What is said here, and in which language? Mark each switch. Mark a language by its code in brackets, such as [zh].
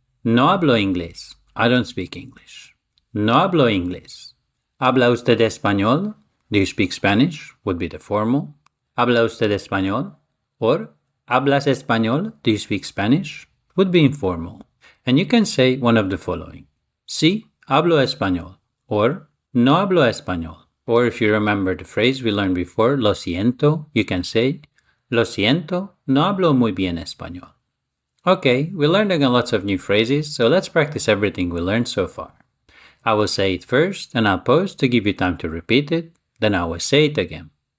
[es] No hablo inglés. [en] I don't speak English. [es] No hablo inglés. ¿Habla usted español? [en] Do you speak Spanish? Would be the formal. [es] ¿Habla usted español? Or ¿hablas español? [en] Do you speak Spanish? Would be informal. And you can say one of the following. [es] Sí, hablo español. Or no hablo español. [en] Or if you remember the phrase we learned before, [es] lo siento, [en] you can say [es] lo siento, no hablo muy bien español. [en] Okay, we learned again lots of new phrases, so let's practice everything we learned so far. I will say it first and I'll pause to give you time to repeat it, then I will say it again.